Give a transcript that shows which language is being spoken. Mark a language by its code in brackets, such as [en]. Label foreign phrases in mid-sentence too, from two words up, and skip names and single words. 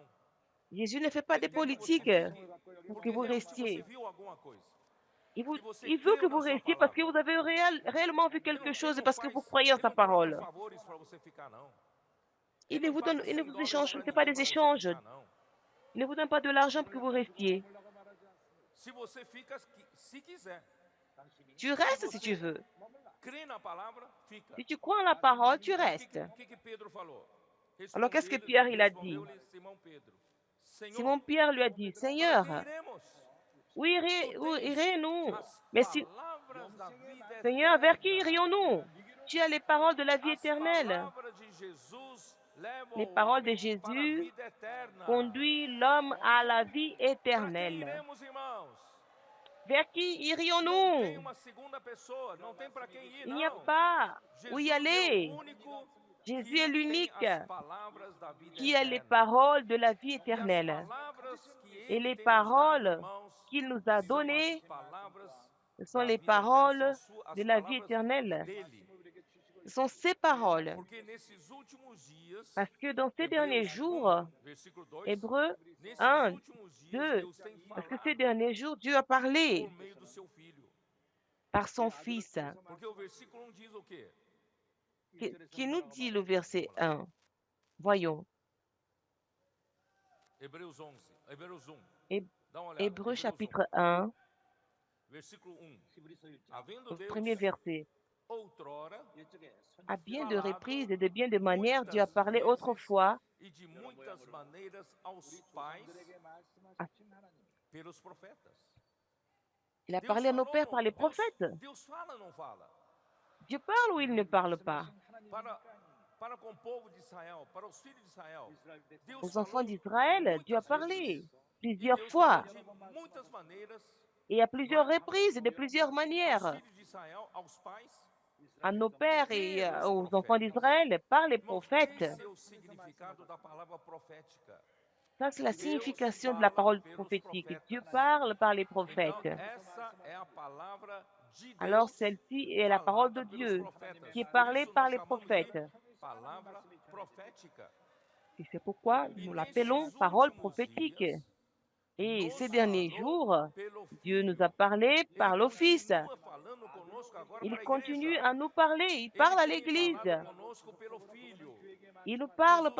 [fr] Jésus ne fait pas de [pt] Ele quer que você [fr] politique [pt] fique [fr] pour [pt] porque [fr] que vous [pt] realmente você [fr] restiez. [pt] viu alguma coisa. [fr] Il veut que vous restiez parce que vous avez réellement vu quelque chose et parce que vous croyez en sa parole. [pt] favores para você ficar, não. [fr] Il ne vous donne, il ne vous échange, [pt] para [fr] ce n'est pas [pt] ninguém [fr] des [pt] para você [fr] échanges. [pt] ficar, não. [fr] Il ne vous donne pas de l'argent pour que vous restiez. [pt] Se você fica, se quiser. [fr] Tu restes si tu veux. [pt] Crê na palavra, fica. [fr] Si tu crois en la parole, tu [pt] O [fr] restes. [pt] que Pedro falou? [fr] Alors qu'est-ce que Pierre il a dit? [pt] Respondeu-lhe Simão Pedro. [fr] Simon Pierre lui a dit, [pt] para [fr] Seigneur, [pt] quem iremos? [fr] où irions-nous? [pt] As [fr] Mais si, [pt] palavras da vida [fr] Seigneur, vers qui eterna. irions-nous? Tu as les paroles de la vie [pt] As [fr] éternelle. [pt] palavras de Jesus leva [fr] Les [pt] o [fr] paroles de [pt] homem para a [fr] Jésus [pt] vida eterna. [fr] conduisent l'homme à la vie [pt] Para quem [fr] éternelle. [pt] iremos, irmãos? [fr] Vers qui [pt] Não tem [fr] irions-nous? [pt] uma segunda pessoa, não tem para quem ir, [fr] Il n'y a [pt] não. [fr] pas où y [pt] Jesus é [fr] aller. [pt] o único [fr] Jésus [pt] que [fr] est [pt] tem [fr] l'unique [pt] as palavras da vida [fr] qui a les [pt] eterna. [fr] paroles de la vie [pt] E as [fr] éternelle. [pt] palavras que [fr] Et [pt] ele [fr] les [pt] tem nos dado, [fr] paroles [pt] irmãos, [fr] qu'il nous a [pt] são as [fr] données, [pt] palavras [fr] ce sont [pt] da [fr] les [pt] vida eterna, [fr] paroles [pt] são as [fr] de la vie [pt] palavras [fr] éternelle. [pt] dele. [fr] Ce sont ces paroles. [pt] Porque nesses últimos dias, [fr] Parce que dans ces derniers [pt] Hebreus [fr] jours, [pt] 1, versículo 2, [fr] Hébreux [pt] nesses [fr] 1, [pt] últimos dias [fr] 2, [pt] Deus tem [fr] parce que [pt] falado [fr] ces derniers jours, Dieu a parlé [pt] por meio do seu filho. [fr] par son Fils. [pt] Porque o versículo 1 diz o quê? [fr] Qui nous dit le verset 1? Voyons. [pt] Hebreus 11, Hebreus 1. [fr] Hé- [pt] Dá uma olhada. [fr] Hébreux 1, chapitre 1, [pt] versículo 1. Havendo [fr] au [pt] Deus [fr] premier verset. [pt] outrora [fr] À bien de reprises et de bien de manières, Dieu a parlé autrefois [pt] e de muitas maneiras aos pais pelos profetas. [fr] Il a [pt] Deus [fr] parlé à nos [pt] falou, [fr] pères par les prophètes. [pt] Deus fala ou não fala? [fr] Dieu parle ou il ne parle pas? [pt] Para com o povo de Israel, para os filhos de Israel. Deus [fr] Aux enfants [pt] falou [fr] d'Israël, Dieu a [pt] muitas [fr] parlé [pt] vezes. E [fr] plusieurs [pt] Deus [fr] fois [pt] falou de muitas maneiras [fr] et à plusieurs reprises et de plusieurs [pt] aos [fr] manières [pt] filhos de Israel, aos pais, [fr] à nos pères et [pt] pelos [fr] aux enfants [pt] profetas. [fr] d'Israël par les [pt] Irmãos, [fr] prophètes. [pt] esse é o significado da palavra profética. [fr] Ça, c'est la [pt] Deus [fr] signification de la [pt] fala [fr] parole [pt] pelos [fr] prophétique. Dieu [pt] profetas. [fr] parle par les [pt] Então, [fr] prophètes. [pt] essa é a palavra de [fr] Alors [pt] Deus [fr] celle-ci est la parole de [pt] falada pelos [fr] Dieu [pt] profetas. [fr] qui est [pt] Por [fr] parlée [pt] isso [fr] par [pt] nós [fr] les [pt] chamamos [fr] prophètes. [pt] de palavra profética. [fr] Et c'est pourquoi [pt] E [fr] nous [pt] nesses [fr] l'appelons parole [pt] últimos [fr] prophétique. [pt] dias, [fr] Et [pt] nos [fr] ces derniers [pt] falou [fr] jours, [pt] pelo [fr] Dieu nous [pt] Filho. [fr] a parlé [pt] Ele [fr] par l'Office. [pt] continua falando conosco agora [fr] Il [pt] para a [fr] continue [pt] igreja. [fr] à nous parler. Il [pt] Ele [fr] parle à [pt] tem [fr] l'Église. [pt] falado conosco pelo Filho. [fr] Il nous parle [pt] Jesus